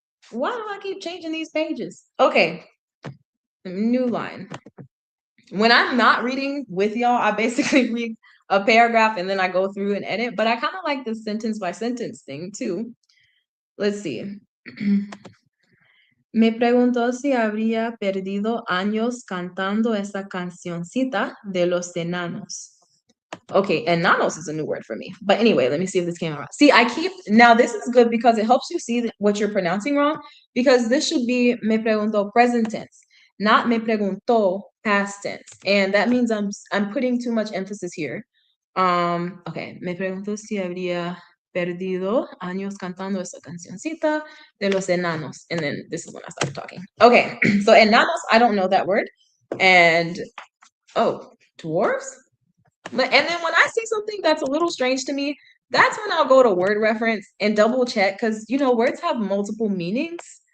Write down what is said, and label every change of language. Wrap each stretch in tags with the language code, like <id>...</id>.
<en>Why do I keep changing these pages? Okay, new line. When I'm not reading with y'all, I basically read a paragraph and then I go through and edit, but I kind of like the sentence by sentence thing too. Let's see.</en> <es>Me preguntó si habría perdido años cantando esa cancioncita de los enanos.</es> <en>Okay, enanos is a new word for me. But anyway, let me see if this came out. See, now this is good because it helps you see what you're pronouncing wrong, because this should be me preguntó present tense, not me preguntó past tense. And that means I'm putting too much emphasis here. Okay,</en> <es>me preguntó si habría perdido años cantando esa cancioncita de los enanos.</es> <en>And then this is when I started talking. Okay, so enanos, I don't know that word. And, dwarves? And then when I see something that's a little strange to me, that's when I'll go to word reference and double check, because, words have multiple meanings.</en>